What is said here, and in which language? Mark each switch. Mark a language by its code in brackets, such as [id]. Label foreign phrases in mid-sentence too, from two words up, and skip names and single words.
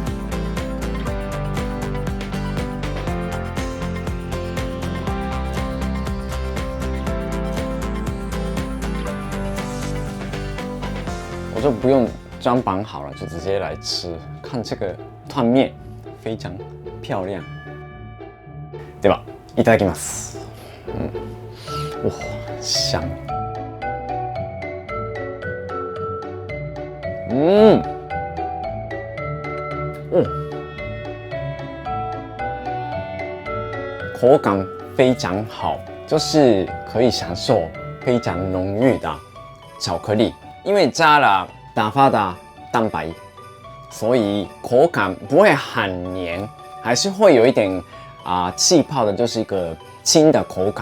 [zh] 我就不用装绑好了，就直接来吃。看这个团面非常漂亮，对吧？ [ja] いただきます。 [zh] 哇，香。口感非常好，就是可以享受非常浓郁的巧克力，因为加了打发的蛋白，所以口感不会很黏，还是会有一点气泡的，就是一个轻的口感。